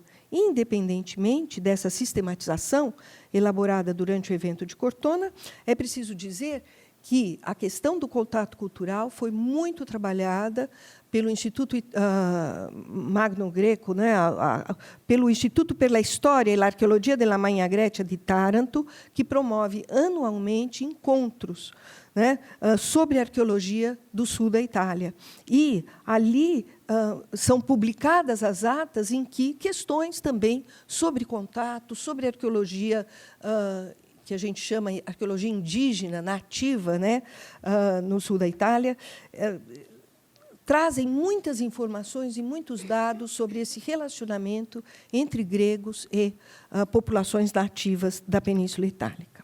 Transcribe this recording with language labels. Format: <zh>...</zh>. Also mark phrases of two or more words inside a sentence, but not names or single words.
<pt>Independentemente dessa sistematização elaborada durante o evento de Cortona, é preciso dizer que a questão do contato cultural foi muito trabalhada pelo Instituto Magno Greco, né, pelo Instituto per la Storia e l'Archeologia della Magna Grecia de Taranto, que promove anualmente encontros, né, sobre a arqueologia do sul da Itália. E ali são publicadas as atas em que questões também sobre contato, sobre arqueologia, que a gente chama de arqueologia indígena, nativa, né, no sul da Itália, trazem muitas informações e muitos dados sobre esse relacionamento entre gregos e populações nativas da Península Itálica.</pt>